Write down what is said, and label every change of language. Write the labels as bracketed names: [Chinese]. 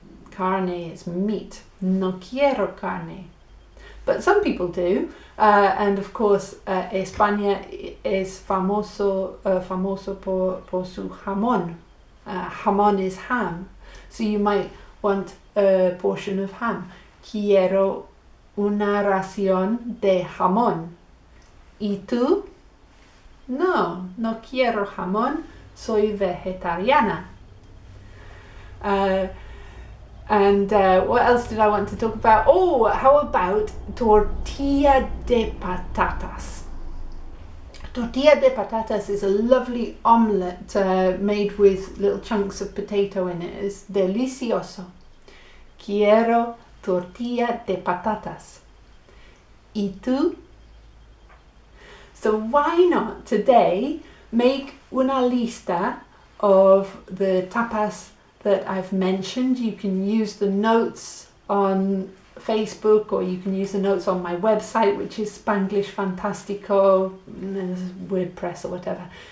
[Spanish] Carne [English] is meat. [Spanish] No quiero carne. [English] But some people do, and of course España is [Spanish] famoso por su jamón. [English] Jamón is ham, so you might want a portion of ham. [Spanish] Quiero una ración de jamón. ¿Y tú? No quiero jamón, soy vegetariana. [English] And what else did I want to talk about? Oh, how about tortilla de patatas? Tortilla de patatas is a lovely omelette made with little chunks of potato in it. It's delicioso. [Spanish] Quiero tortilla de patatas. ¿Y tú? [English] So why not today make una lista of the tapas that I've mentioned. You can use the notes on Facebook, or you can use the notes on my website, which is Spanglish Fantastico, WordPress or whatever.